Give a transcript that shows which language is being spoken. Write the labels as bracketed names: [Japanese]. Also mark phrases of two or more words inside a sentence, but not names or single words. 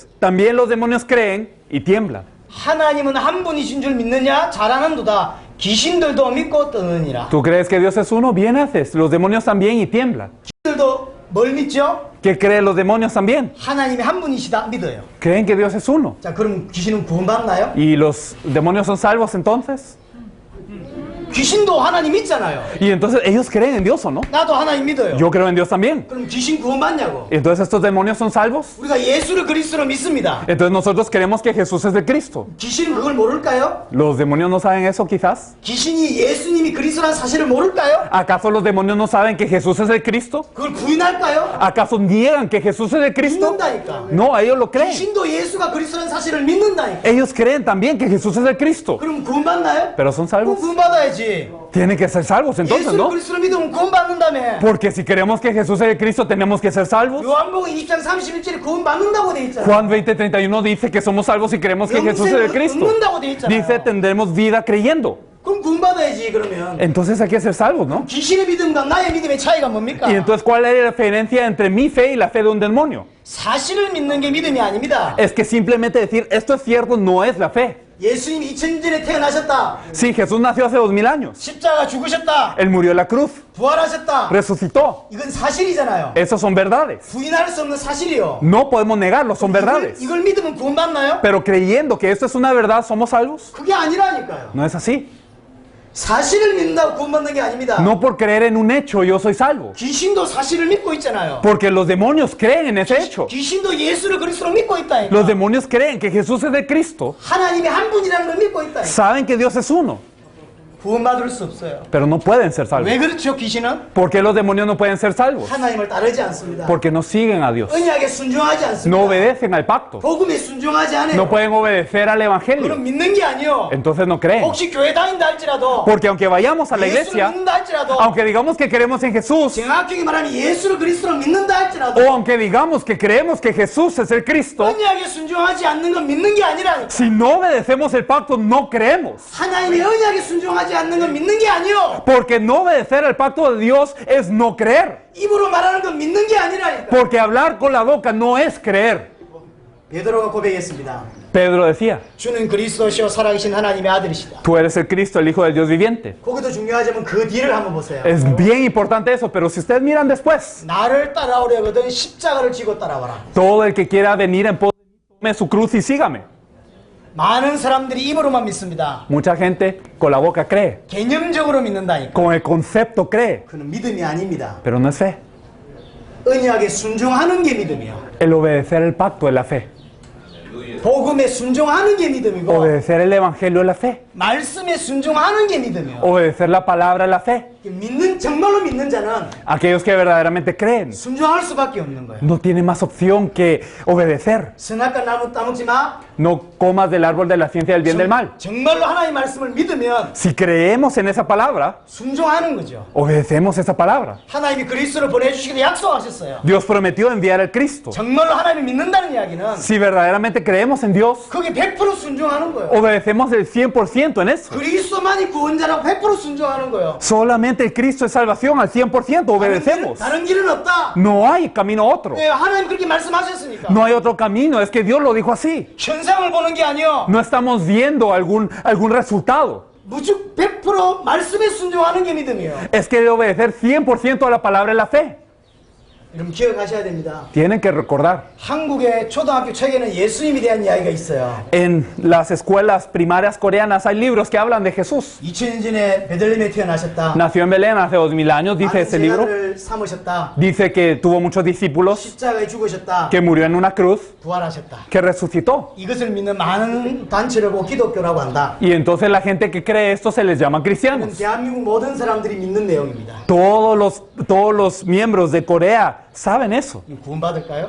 [Spanish] También los demonios creen y tiemblan. [Korean] 하나님은 한 분이신 줄 믿느냐? 잘하는도다. 귀신들도 믿고 떠느니라. [Spanish] Tú crees que Dios es uno, bien haces. Los demonios también y tiemblan. [Korean] 귀신들도 뭘 믿죠? [Spanish] ¿Qué creen los demonios también? [Korean] 하나님이 한 분이시다 믿어요. [Spanish] Creen que Dios es uno. [Korean] 자, 그럼 귀신은 구원받나요? [Spanish] ¿Y los demonios son salvos entonces? [Korean] 귀신도 하나님 믿잖아요. [Spanish] Y entonces ellos creen en Dios o no? [Korean] 나도 하나님 믿어요. [Spanish] Yo creo en Dios también. [Korean] 그럼 귀신 구원받냐고? [Spanish] ¿Y entonces estos demonios son salvos? [Korean] 우리가 예수를 그리스도로 믿습니다. [Spanish] Entonces nosotros creemos que Jesús es el Cristo. [Korean] 귀신은 그걸 모를까요? [Spanish] ¿Los demonios no saben eso quizás? [Korean] 귀신이 예수님이 그리스도라는 사실을 모를까요? [Spanish] ¿Acaso los demonios no saben que Jesús es el Cristo? [Korean] 그걸 부인할까요? [Spanish] ¿Acaso niegan que Jesús es el Cristo? [Korean] 믿는다니까. [Spanish] No, ellos lo creen. [Korean] 귀신도 예수가 그리스도라는 사실을 믿는다니까. [Spanish] Ellos creen también que Jesús es el Cristo. [Korean] 그럼 구원받나요? [Spanish] Pero son [Korean] 그럼 [Spanish] salvos. [Korean] 구원받아야지. [Spanish] Tienen que ser salvos entonces, [Korean] 예수를 [Spanish] ¿no? [Korean] 그리스도로 믿으면 구원받는다며. [Spanish] Porque si creemos que Jesús es el Cristo, tenemos que ser salvos. [Korean] 요한복음 20장 31절에 구원받는다고 돼 있잖아. [Spanish] Juan 20:31 dice que somos salvos y creemos que Jesús es el Cristo. [Korean] 얻는다고 돼 있잖아요. [Spanish] Dice tendremos vida creyendo. [Korean] 그럼 구원받아야지 그러면. [Spanish] Entonces hay que ser salvos, ¿no? [Korean] 귀신의 믿음과 나의 믿음의 차이가 뭡니까? [Spanish] Y entonces, ¿cuál es la diferencia entre mi fe y la fe de un demonio? [Korean] 사실을 믿는 게 믿음이 아닙니다. [Spanish] Es que simplemente decir esto es cierto no es la fe. [Korean] 예수님이 2000년 전에 태어나셨다. [Spanish] Sí, Jesús nació hace 2000 años. [Korean] 십자가 죽으셨다. [Spanish] Él murió en la cruz, [Korean] 부활하셨다. [Spanish] resucitó. [Korean] 이건 사실이잖아요. [Spanish] Esas son verdades. [Korean] 부인할 수 없는 사실이요. [Spanish] No podemos negarlo, son verdades. [Korean] 이걸 믿으면 구원받나요? [Spanish] Pero creyendo que esto es una verdad, ¿somos salvos? [Korean] 그게 아니라니까요. [Spanish] No es así. [Korean] 사실을 믿는다고 구원받는 게 아닙니다. [Spanish] No por creer en un hecho yo soy salvo. [Korean] 귀신도 사실을 믿고 있잖아요. [Spanish] Porque los demonios creen en ese hecho. [Korean] 귀신도 예수를 그리스도로 믿고 있다니까. [Spanish] Los demonios creen que Jesús es de Cristo. [Korean] 하나님이 한 분이라는 걸 믿고 있다니까. [Spanish] Saben que Dios es uno, [Korean] 구원받을 수 없어요. [Spanish] pero no pueden ser salvos. [Korean] 왜 그렇죠? 귀신은 [Spanish] ¿Por qué los demonios no pueden ser salvos? [Korean] 하나님을 따르지 않습니다. [Spanish] Porque no siguen a Dios. [Korean] 언약에 순종하지 않습니다. [Spanish] No obedecen al pacto. [Korean] 복음에 순종하지 않아요. [Spanish] No pueden obedecer al Evangelio. [Korean] 그럼 믿는 게 아니요. [Spanish] Entonces no creen. [Korean] 혹시 교회 다닌다 할지라도 [Spanish] Porque aunque vayamos a la [Korean] 예수를 [Spanish] iglesia, [Korean] 믿는다 할지라도 [Spanish] aunque digamos que creemos en Jesús, [Korean] 정확하게 말하면 예수를 그리스도로 믿는다 할지라도 [Spanish] o aunque digamos que creemos que Jesús es el Cristo, [Korean] 언약에 순종하지 않는 건 믿는 게 아니라니까. [Spanish] si no obedecemos el pacto, no creemos. [Korean] 하나님의 언약에 순종하지 않는 건 믿는 게 아니요. [Spanish] Porque no obedecer al pacto de Dios es no creer. [Korean] 입으로 말하는 건 믿는 게 아니라니까. [Spanish] Porque hablar con la boca no es creer. [Korean] 베드로가 고백했습니다. [Spanish] Pedro decía, [Korean] 주는 그리스도시요 살아계신 하나님의 아들이시다. [Spanish] tú eres el Cristo, el Hijo del Dios viviente. [Korean] 거기도 중요하지만 그 뒤를 한번 보세요. [Spanish] Es bien importante eso, pero si ustedes miran después, [Korean] 나를 따라오려거든 십자가를 지고 따라와라. [Spanish] todo el que quiera venir en pos de mí, tome su cruz y sígame. [Korean] 많은 사람들이 입으로만 믿습니다. [Spanish] Mucha gente con la boca cree, [Korean] 개념적으로 믿는다니까. [Spanish] con el concepto cree, [Korean] 그는 믿음이 아닙니다. [Spanish] pero no es fe. [Korean] 언약에 순종하는 게 믿음이요. [Spanish] El obedecer el pacto es la fe. [Korean] 복음에 순종하는 게 믿음이고 [Spanish] Obedecer el Evangelio es la fe. [Korean] 말씀에 순종하는 게 믿음이요. [Spanish] Obedecer la palabra es la fe. [Korean] 믿는 정말로 믿는 자는 [Spanish] Aquellos que verdaderamente creen [Korean] 순종할 수밖에 없는 거예요. [Spanish] no tienen más opción que obedecer. [Korean] 선악과 나무 따먹지 마. [Spanish] No comas del árbol de la ciencia del bien y del mal. [Korean] 정말로 하나님의 말씀을 믿으면 [Spanish] Si creemos en esa palabra, [Korean] 순종하는 거죠. [Spanish] obedecemos esa palabra. [Korean] 하나님이 그리스도를 보내주시기로 약속하셨어요. [Spanish] Dios prometió enviar al Cristo. [Korean] 정말로 하나님을 믿는다는 이야기는 [Spanish] Si verdaderamente creemos en Dios, [Korean] 그게 100% 순종하는 거예요. [Spanish] obedecemos el 100% en eso. [Korean] 그리스도만이 구원자라고 100% 순종하는 거예요. [Spanish] Solamente el Cristo es salvación al 100%, obedecemos. [Korean] 다른 길은 없다. [Spanish] No hay camino otro. [Korean] 네, 하나님 그렇게 말씀하셨으니까. [Spanish] No hay otro camino, es que Dios lo dijo así. [Korean] 현상을 보는 게 아니요. [Spanish] No estamos viendo algún resultado. [Korean] 무죽 100% 말씀에 순종하는 게 믿음이에요. [Spanish] Es que obedecer 100% a la palabra es la fe. [Korean] 여러분 기억하셔야 됩니다. [Spanish] Tienen que recordar. [Korean] 한국의 초등학교 책에는 예수님에 대한 이야기가 있어요. [Spanish] En las escuelas primarias coreanas hay libros que hablan de Jesús. [Korean] 2000년 전에 베들레헴에 태어나셨다. [Spanish] Nació en Belén hace 2000 años, dice [Korean] 많은 [Spanish] ese libro. [Korean] 제자들을 삼으셨다. [Spanish] Dice que tuvo muchos discípulos, [Korean] 십자가에 죽으셨다. [Spanish] que murió en una cruz, [Korean] 부활하셨다. [Spanish] que resucitó. [Korean] 이것을 믿는 많은 단체를 보고 기독교라고 한다. [Spanish] Y entonces la gente que cree esto se les llama [Korean] 이건 [Spanish] cristianos. [Korean] 대한민국 모든 사람들이 믿는 내용입니다. [Spanish] Todos los miembros de Corea saben eso. [Korean] 구원받을까요?